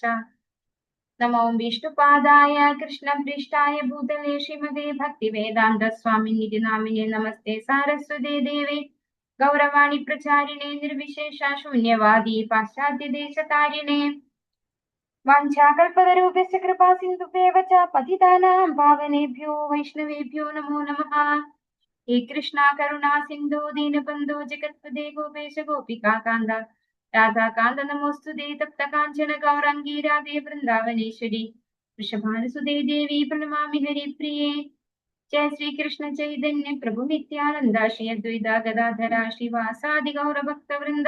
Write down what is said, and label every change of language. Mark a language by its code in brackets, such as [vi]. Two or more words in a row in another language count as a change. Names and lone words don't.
[sa] നമോ വിഷ്ണുപാദായ കൃഷ്ണപ്രേഷ്ഠായ ഭൂതലേ ശ്രീമതേ ഭക്തി വേദാന്ത സ്വാമിനിധി നാമിനെ നമസ്തേ സാരസ്വതേ ദേവേ ഗൗരവാണി പ്രചാരിണേ നിർവിശേഷ ശൂന്യവാദി പാശ്ചാത്യ ദേശകാരിണേ. വാഞ്ചാകൽപതരൂപസ്യ കൃപാ സിന്ധുഭ്യേവ ച പതിതാനാം പാവനേഭ്യോ വൈഷ്ണവേഭ്യോ നമോ നമഃ. ഹേ കൃഷ്ണ കരുണാ സിന്ധു ദീനബന്ധോ ജഗത്പദേ ഗോപേശ ഗോപികാ കാന്ത രാധാകാന്ത നമോസ്തുതേ. തപ്ത കാഞ്ചന ഗൗരാംഗീ രാധേ വൃന്ദാവനേശ്വരി വൃഷഭാനുസുതേ ദേവി പ്രണമാമി ഹരിപ്രിയേ. ജയ ശ്രീകൃഷ്ണ ചൈതന്യ പ്രഭു നിത്യാനന്ദ ശ്രീ അദ്വൈത ഗദാധര ശ്രീവാസാദി ഗൗരഭക്തവൃന്ദ.